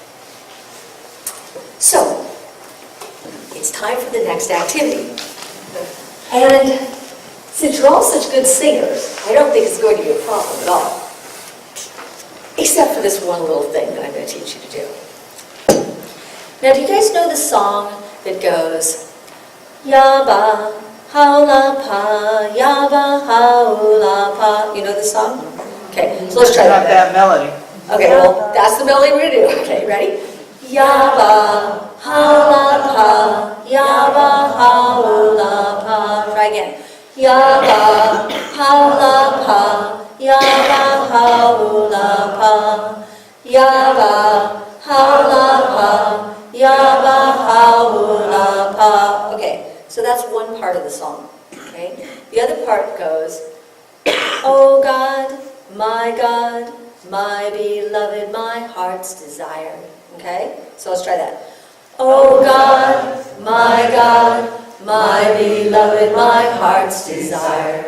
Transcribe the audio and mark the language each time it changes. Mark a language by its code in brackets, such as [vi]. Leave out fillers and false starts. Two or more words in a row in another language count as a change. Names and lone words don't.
[en] So, it's time for the next activity. And since you're all such good singers, I don't think it's going to be a problem at all. Except for this one little thing that I'm going to teach you to do. Now, do you guys know the song that goes, Yaba, haula pa, yaba, haula pa? You know the song? Okay, so let's try Not that melody. Okay, well, that's the melody we're going to do. Okay, ready? Yaba, haula pa, yaba, haula pa. Try again. Yaba, haula pa, yaba, haula pa. Yaba, haula pa, yaba, haula pa. Okay, so that's one part of the song. Okay, the other part goes, Oh God, my beloved, my heart's desire. Okay, so let's try that. Oh God, my beloved, my heart's desire.